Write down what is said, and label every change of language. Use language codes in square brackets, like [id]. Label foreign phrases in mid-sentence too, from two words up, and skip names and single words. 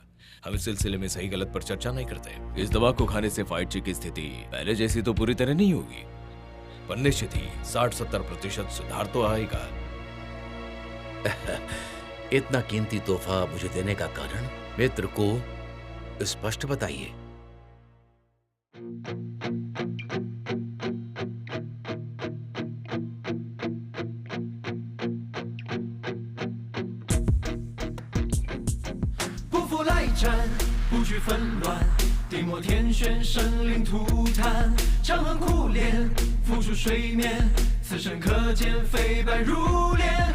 [hi] हम इस सिलसिले में सही गलत पर चर्चा नहीं करते। इस दवा को खाने से फाइट ची की स्थिति पहले जैसी तो पूरी तरह नहीं होगी, पर निश्चित ही 60-70% सुधार तो आएगा। इतना कीमती तोहफा मुझे देने का कारण मित्र को स्पष्ट बताइए। [zh] 不惧纷乱，地漠天旋，生灵涂炭，长恨苦恋，浮出水面，此生可见非白如莲。